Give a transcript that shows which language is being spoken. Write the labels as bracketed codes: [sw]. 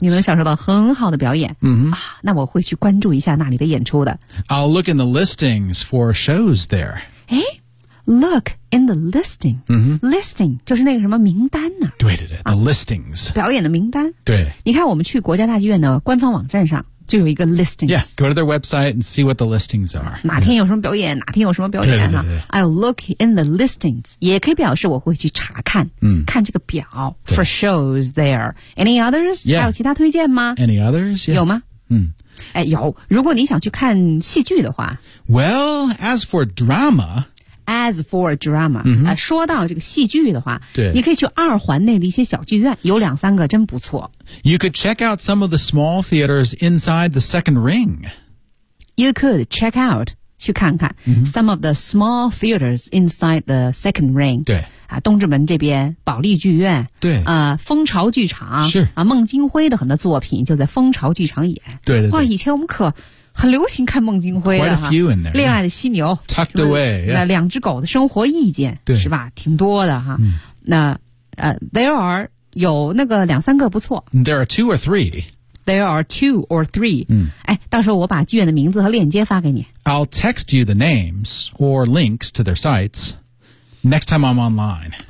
[zh] 你能享受到很好的表演、 mm-hmm. 啊、那我会去关注一下那里的演出的 [en] I'll look in the listings for shows there 诶Look in the listing.、 Mm-hmm. [zh] Listing 就是那个什么名单呢、啊、对对对、啊、，the listings. 表演的名单。对。你看我们去国家大剧院的官方网站上就有一个 listings. [en] Yeah, go to their website and see what the listings are. [zh] 哪天有什么表演、yeah. 哪天有什么表演对对对对、 [en] 啊、I'll look in the listings. [zh] 也可以表示我会去查看、嗯、看这个表 [en] for shows there. Any others?、 Yeah. [zh] 还有其他推荐吗 [en] Any others?、Yeah. [zh] 有吗嗯。哎有。如果你想去看戏剧的话。 [en] Well, as for drama, As for drama,、 mm-hmm. [zh] 说到这个戏剧的话对你可以去二环内的一些小剧院有两三个真不错。 [en] You could check out some of the small theaters inside the second ring. You could check out, 去看看、 mm-hmm. some of the small theaters inside the second ring. [zh] 对、啊、东直门这边保利剧院对、蜂巢剧场是、啊、孟京辉的很多作品就在蜂巢剧场演。对对对。哇以前我们可很流行看孟京辉的哈 [en] Quite a few in there, [zh] 恋爱的犀牛 [en] Tucked away、yeah. [zh] 两只狗的生活意见对是吧挺多的哈、嗯、那 [en] there are [zh] 有那个两三个不错 [en] There are two or three There are two or three、嗯、 [zh] 哎，到时候我把剧院的名字和链接发给你 [en] I'll text you the names or links to their sites next time I'm online